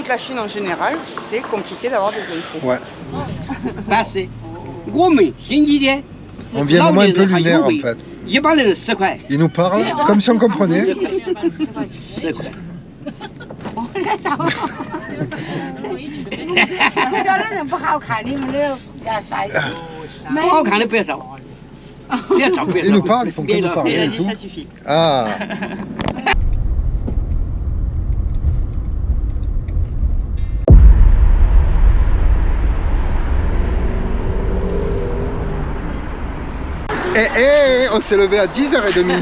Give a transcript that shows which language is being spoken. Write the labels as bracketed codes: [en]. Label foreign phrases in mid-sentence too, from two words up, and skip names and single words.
[fr] Toute la Chine en général, c'est compliqué d'avoir des infos. Ouais. On vient un moment un peu lunaire en fait. Il nous parle comme si on comprenait. [zh] 不叫那人不好看，你们的要帅气。不好看的别找，别找别 [fr] Ils [zh] 找 [fr] nous。parlent, ils font que nous parler et tout. Ça suffit. Ah. On s'est levé à 10h30.